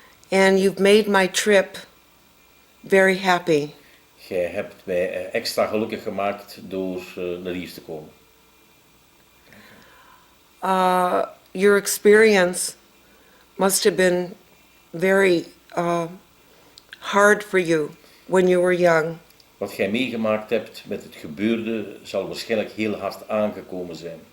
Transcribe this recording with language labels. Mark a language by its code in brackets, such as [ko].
[en] And you've made my trip very happy. [nl] Jij hebt mij extra gelukkig gemaakt door naar hier te komen. [en] Your experience must have been very hard for you when you were young. [nl] Wat jij meegemaakt hebt met het gebeurde zal waarschijnlijk heel hard aangekomen zijn.